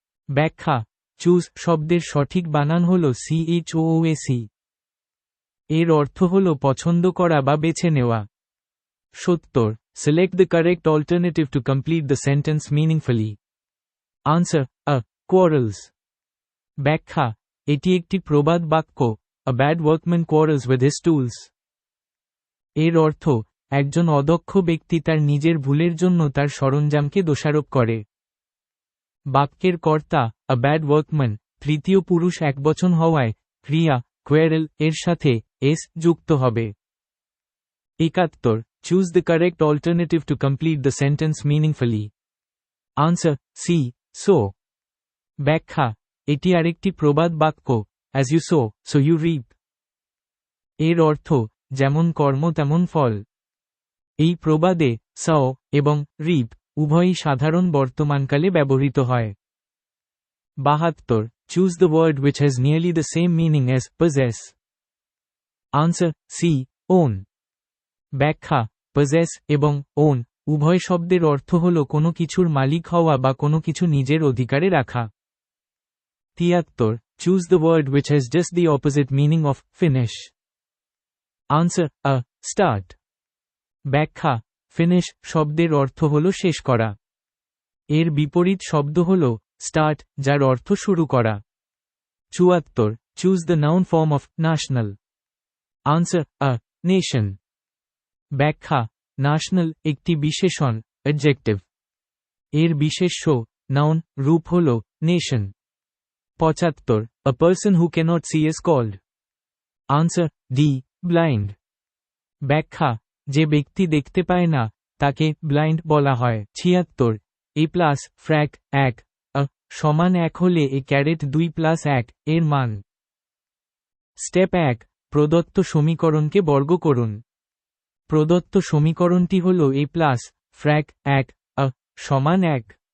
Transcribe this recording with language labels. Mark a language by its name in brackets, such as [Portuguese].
[Bangla] ব্যাখ্যা চুজ শব্দের সঠিক বানান হল CHOOSE। এর অর্থ হল পছন্দ করা বা বেছে নেওয়া। [English] 70 select the correct alternative to complete the sentence meaningfully. Answer A. Quarrels. [Bangla] ব্যাখ্যা এটি একটি প্রবাদ বাক্য, [English] A bad workman quarrels with his tools. [Bangla] এর অর্থ একজন অদক্ষ ব্যক্তি তার নিজের ভুলের জন্য তার সরঞ্জামকে দোষারোপ করে। বাক্যের কর্তা A bad workman তৃতীয় পুরুষ একবচন হওয়ায় ক্রিয়া quarrel এর সাথে s যুক্ত হবে। [English] 71 choose the correct alternative to complete the sentence meaningfully. Answer C. So. [Bangla] ব্যাখ্যা এটি আরেকটি প্রবাদ বাক্য, [English] As you sow, so you reap. [Bangla] এর অর্থ যেমন কর্ম তেমন ফল। এই প্রবাদে সাও এবং রিপ উভয়ই সাধারণ বর্তমানকালে ব্যবহৃত হয়। [English] 72 choose the word which has nearly the same meaning as possess. Answer C. own. [Bangla] ব্যাখ্যা possess এবং own উভয় শব্দের অর্থ হল কোনো কিছুর মালিক হওয়া বা কোনো কিছু নিজের অধিকারে রাখা। [English] 73 Choose the word which has just the opposite meaning of finish. Answer A. Start. [Bangla] ব্যাখ্যা finish শব্দের অর্থ হল শেষ করা। এর বিপরীত শব্দ হল start, যার অর্থ শুরু করা। [English] 74 Choose the noun form of national. Answer A. Nation. [Bangla] ব্যাখ্যা national একটি বিশেষণ adjective. এর বিশেষ্য noun রূপ হল nation. [English] 75 A person who cannot see is called. Answer D. Blind. [Bangla] ব্যাখ্যা যে ব্যক্তি দেখতে পায় না তাকে ব্লাইন্ড বলা হয়। 76 A প্লাস ফ্র্যাক 1 সমান 1 হলে a ক্যারেট 2 প্লাস 1 এর মান। স্টেপ 1 প্রদত্ত সমীকরণকে বর্গ করুন। প্রদত্ত সমীকরণটি হল a প্লাস ফ্র্যাক 1 সমান 1।